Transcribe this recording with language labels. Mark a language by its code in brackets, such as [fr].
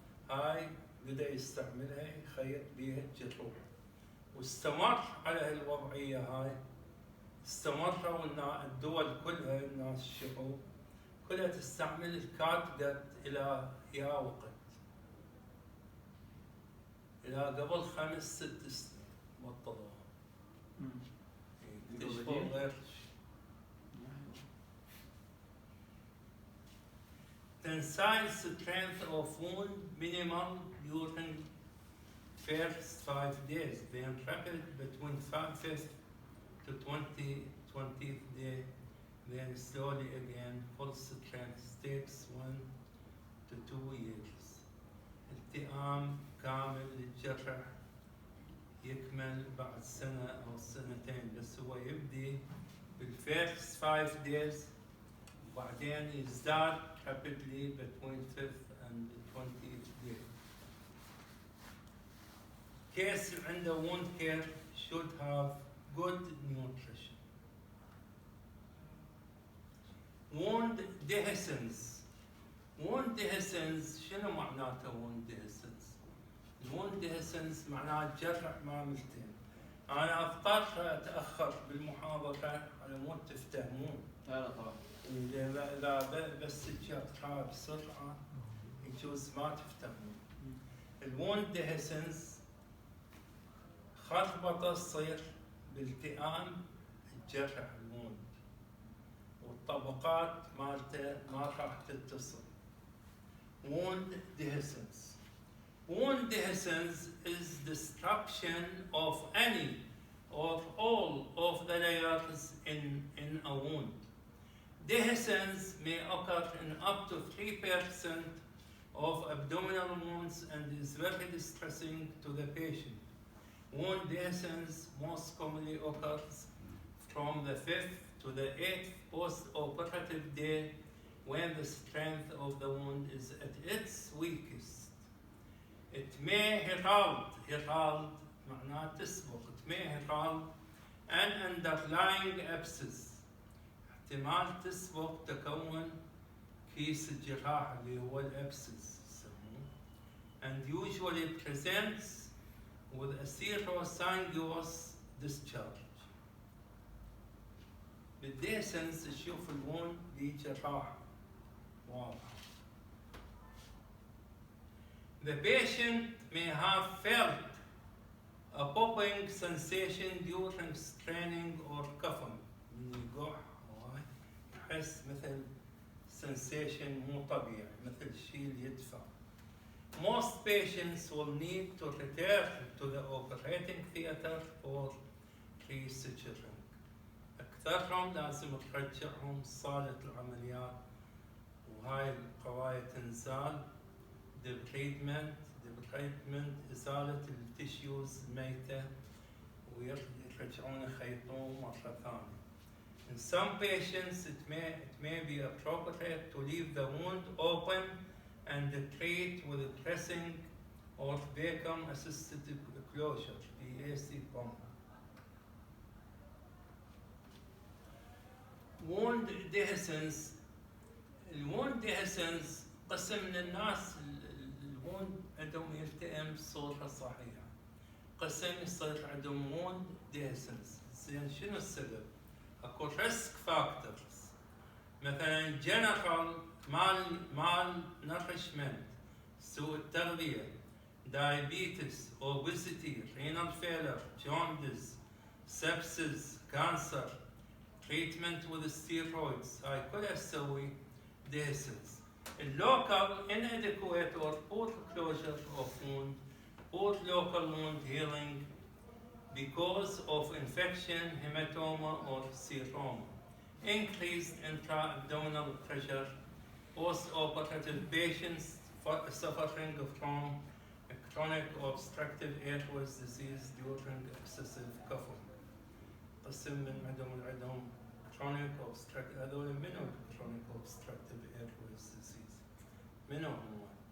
[ar] هاي بدأ يستعملها يخيط بيها الجروح، واستمر على هالوضعية هاي. استمروا الدول كلها، الناس الشعوب كلها تستعمل الكات جت إلى يا وقت، إلى قبل 5-6 سنين بطلوها. اكتشفوا غير [en] tensile strength of wound minimal during first 5 days, then rapid between 5th to 20th day, then slowly again full strength takes 1 to 2 years. [ar] التئام كامل للجرح يكمل بعد سنة أو سنتين، بس هو يبدي بالفيرست [en] 5 days [ar] وبعدين يزداد [en] rapidly between 5th and 20th day. Case [ar] عنده [en] wound care should have good nutrition. Wound dehiscence. Wound dehiscence [ar] شنو معناته [en] wound dehiscence؟ wound dehiscence [ar] معناه جرح ما ملتئم. أنا أضطر أتأخر بالمحاضرة على مود تفتهمون. لا طبعا. إذا بس تجرحها بسرعة يجوز ما تفتهمون. الwound dehiscence خربطة تصير بالتئام الجرح الwound، والطبقات مالته ما راح تتصل. [en] wound dehiscence. Wound dehiscence is destruction of any or all of the layers in a wound. Dehiscence may occur in up to 3% of abdominal wounds and is very distressing to the patient. Wound dehiscence most commonly occurs from the 5th to the 8th post-operative day, when the strength of the wound is at its weakest. It may herald [ar] معناه تسبق. [en] It may herald an underlying abscess. [ar] احتمال تسبق تكون كيس الجراحة اللي هو الابسس يسموه. [en] And usually presents with a serosanguous discharge. [ar] بالديسنس تشوف الوند بجراحة واضحة. [en] The patient may have felt a popping sensation during straining or cuffing. [ar] من يقح هواي يحس مثل sensation مو طبيعي، مثل شيء يدفع. [en] Most patients will need to return to the operating theater for resuturing. [ar] أكثرهم لازم ترجعهم صالة العمليات، وهاي القضايا تنزال. debridement إزالة التشيوز الميتة، ويرجعون يخيطون مرة ثانية. [en] In some patients, it may be appropriate to leave the wound open and treat with dressing or vacuum-assisted closure, VAC pump. wound dehiscence. [ar] الwound dehiscence قسم من الناس الwound عندهم يلتئم بصورة صحيحة. قسم يصير عندهم wound dehiscence. زين شنو السبب؟ اكو risk factors. [en] مثلا general malnourishment، [ar] سوء التغذية، [en] diabetes، obesity، renal failure، jaundice، sepsis، cancer، treatment with steroids، [ar] هاي كلها تسوي [en] dehiscence. Local inadequate or poor closure of wound, poor local wound healing because of infection, hematoma or seroma, increased intra-abdominal pressure, post-operative patients suffering from chronic obstructive airways disease during excessive coughing. [ar] قسم من عندهم chronic obstructive، هذول منو chronic obstructive airways disease؟ منو هم؟